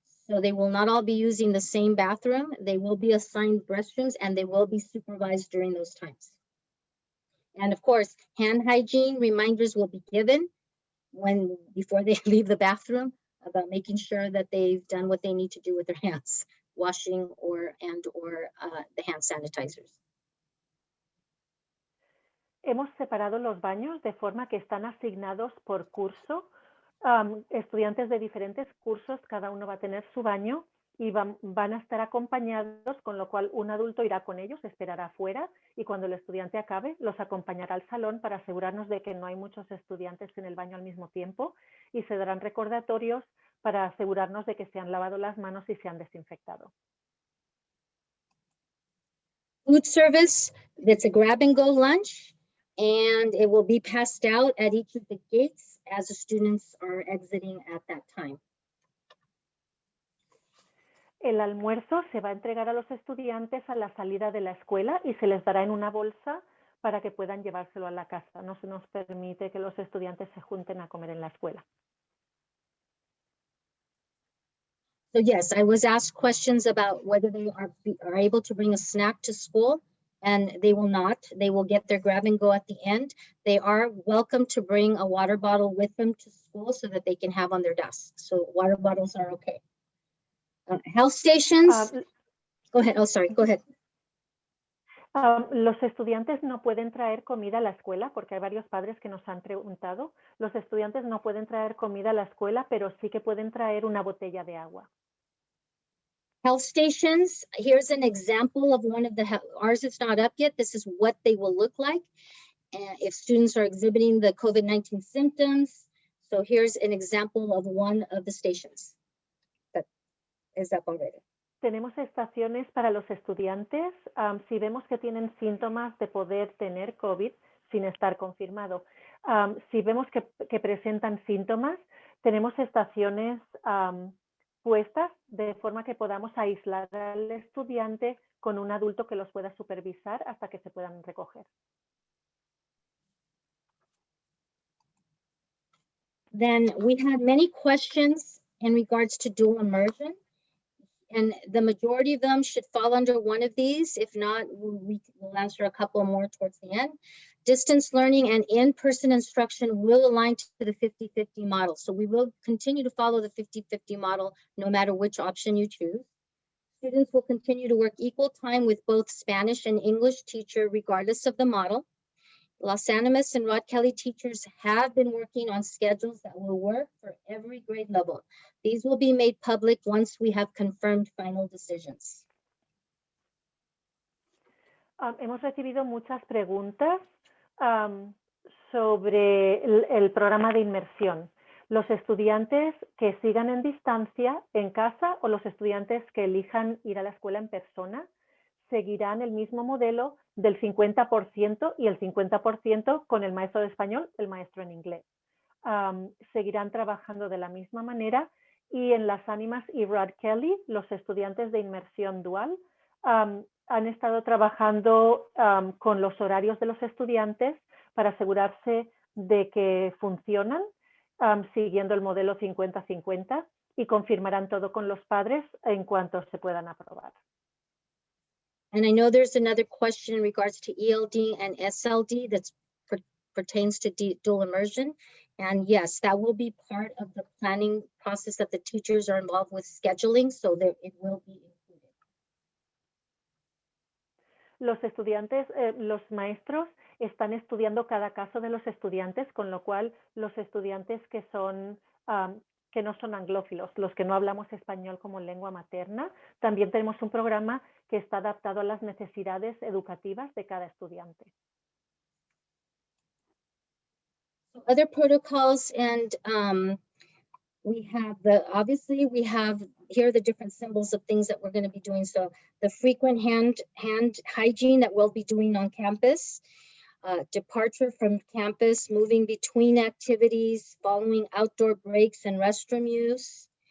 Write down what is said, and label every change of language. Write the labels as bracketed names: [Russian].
[English] So they will not all be using the same bathroom. They will be assigned restrooms and they will be supervised during those times. And of course, hand hygiene reminders will be given before they leave the bathroom about making sure that they've done what they need to do with their hands, washing or the hand sanitizers. [Spanish] Hemos separado los baños de forma que están asignados por curso. Estudiantes de diferentes cursos, cada uno va a tener su baño y van a estar acompañados, con lo cual un adulto irá con ellos, esperará afuera y cuando el estudiante acabe, los acompañará al salón para asegurarnos de que no hay muchos estudiantes en el baño al mismo tiempo y se darán recordatorios para asegurarnos de que se han lavado las manos y se han desinfectado. [English] Food service, that's a grab and go lunch, and it will be passed out at each of the gates as the students are exiting at that time. [Spanish] El almuerzo se va a entregar a los estudiantes a la salida de la escuela y se les dará en una bolsa para que puedan llevárselo a la casa. No se nos permite que los estudiantes se junten a comer en la escuela. [English] So yes, I was asked questions about whether they are able to bring a snack to school, and they will not. They will get their grab and go at the end. They are welcome to bring a water bottle with them to school so that they can have on their desk. So water bottles are okay. Health stations, go ahead. Oh, sorry, go ahead. [Spanish] Los estudiantes no pueden traer comida a la escuela porque hay varios padres que nos han preguntado. Los estudiantes no pueden traer comida a la escuela, pero sí que pueden traer una botella de agua. [English] Health stations, here's an example of one of ours is not up yet. This is what they will look like. If students are exhibiting the COVID-19 symptoms. So here's an example of one of the stations that is up already. [Spanish] Tenemos estaciones para los estudiantes si vemos que tienen síntomas de poder tener COVID sin estar confirmado. Si vemos que presentan síntomas, tenemos estaciones puestas de forma que podamos aislar al estudiante con un adulto que los pueda supervisar hasta que se puedan recoger. [English] Then we had many questions in regards to dual immersion. And the majority of them should fall under one of these. If not, we'll answer a couple more towards the end. Distance learning and in-person instruction will align to the 50-50 model. So we will continue to follow the 50-50 model no matter which option you choose. Students will continue to work equal time with both Spanish and English teacher regardless of the model. Las Animas and Rod Kelly teachers have been working on schedules that will work for every grade level. These will be made public once we have confirmed final decisions. [Spanish] Hemos recibido muchas preguntas sobre el programa de inmersión. Los estudiantes que sigan en distancia en casa o los estudiantes que elijan ir a la escuela en persona seguirán el mismo modelo del 50% y el 50% con el maestro de español, el maestro en inglés. Seguirán trabajando de la misma manera y en Las Animas y Rod Kelly, los estudiantes de inmersión dual han estado trabajando con los horarios de los estudiantes para asegurarse de que funcionan siguiendo el modelo 50-50 y confirmarán todo con los padres en cuanto se puedan aprobar. [English] And I know there's another question in regards to ELD and SLD that pertains to dual immersion. And yes, that will be part of the planning process that the teachers are involved with scheduling, so that it will be included. [Spanish] Los estudiantes, los maestros están estudiando cada caso de los estudiantes, con lo cual los estudiantes que son que no son anglófilos, los que no hablamos español como lengua materna. También tenemos un programa que está adaptado a las necesidades educativas de cada estudiante. [English] Other protocols, and we have obviously we have here are the different symbols of things that we're going to be doing. So the frequent hand hygiene that we'll be doing on campus, departure from campus, moving between activities, following outdoor breaks and restroom use.